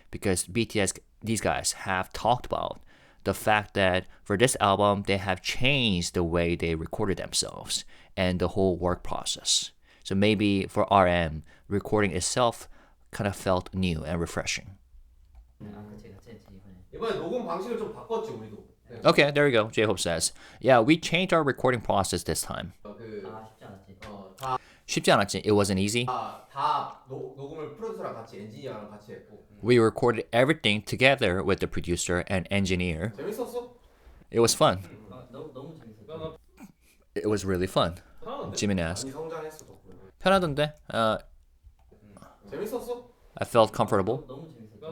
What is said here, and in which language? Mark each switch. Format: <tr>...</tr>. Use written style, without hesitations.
<en>Because BTS, these guys have talked about the fact that for this album, they have changed the way they recorded themselves and the whole work process. So maybe for RM, recording itself kind of felt new and refreshing.</en> <ko>그치 이번에. 이번에 녹음 방식을 좀 바꿨지 우리도. 네.</ko> <en>Okay, there we go. J-Hope says, yeah, we changed our recording process this time.</en> <ko>그 쉽지 않았지. 쉽지 않았지.</ko> <en>It wasn't easy.</en> <ko>다 녹음을 프로듀서랑 같이 엔지니어랑 같이 했고.</ko> <en>We recorded everything together with the producer and engineer.</en> <ko>재밌었어?</ko> <en>It was fun.</en> <ko>너무 재밌었어.</ko> <en>It was really fun. Jimin asked.</en> <ko>많이 성장했어 덕분에. 편하던데? 재밌었어?</ko> <en>I felt comfortable.</en> <ko>너무 재밌었어.</ko>